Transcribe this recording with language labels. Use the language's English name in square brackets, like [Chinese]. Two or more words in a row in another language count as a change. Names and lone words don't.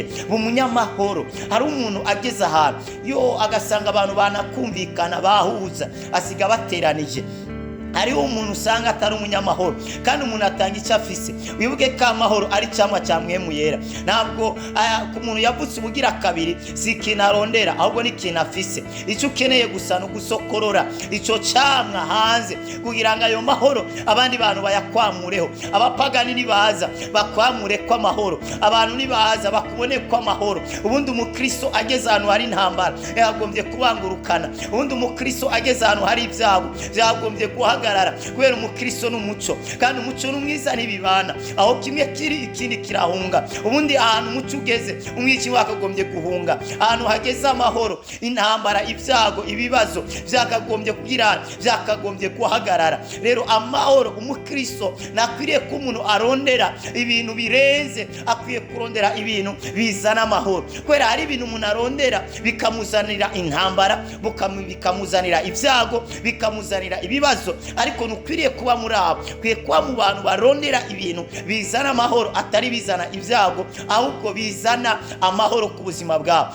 [Rundi] Umunyamahoro, hari umuntu ageze ahantu agasanga abantu banakumvikana bahuza, asiga bateranije. Hariho umuntu usanga atari umunyamahoro kandi umuntu atanga icyo afise. Wibuke ko amahoro ari cyamwa cya mwemu yera. Ntabwo ku muntu yavutse ubugira kabiri si ikintu arondera, ahubwo ni ikintu afise. Icyo ukeneye gusa no gusokorora icyo cyamwa hanze kugira ngo ayo mahoro abandi bantu bayakwamureho. Abapagani nibaza bakwamure ko amahoro, abantu nibaza bakubone ko amahoro. Ubundi umukristo ageze ahantu hari intambara yagombye kubangurukana. Ubundi umukristo ageze ahantu hari ibyago byagombye guhagarara, kubera umukristo n'umuco, kandi umuco n'umwiza ntibibana. Aho kimwe kiri ikindi kirahunga. Ubundi ahantu umuco ugeze umwiki wakagombye guhunga. Ahantu hageze amahoro, intambara, ibyago, ibibazo byakagombye kugira, byakagombye guhagarara. Rero amahoro, umukristo nakwiriye ko umuntu arondera ibintu birenze, akwiye kurondera ibintu bizana amahoro. Kubera hari ibintu umuntu arondera bikamuzanira intambara, bikamuzanira ibyago, bikamuzanira ibibazo. Ariko nukwiriye kuba muri abo, kwiye kuba mu bantu barondera ibintu bizana amahoro, atari bizana ibyago, ahubwo bizana amahoro ku buzima bwabo.